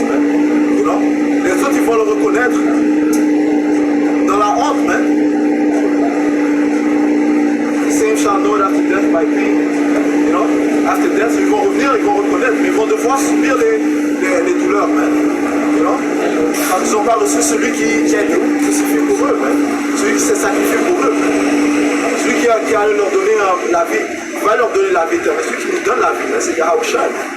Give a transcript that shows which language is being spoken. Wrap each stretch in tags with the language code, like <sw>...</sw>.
<en>You know?</en> <fr>Les autres, ils vont le reconnaître dans la honte, man.</fr> <en>The same shall know after death by pain. You know? After death,</en> <fr>ils vont revenir, ils vont reconnaître, mais ils vont devoir subir les douleurs, man.</fr> <en>You know?</en> <fr>Quand ils n'ont pas reçu celui qui a été crucifié pour eux, man. Celui qui s'est sacrifié pour eux, man. Celui qui allait leur donner la vie, va leur donner la vie éternelle. Celui qui nous donne la vie, man, c'est Yahweh Shai.</fr>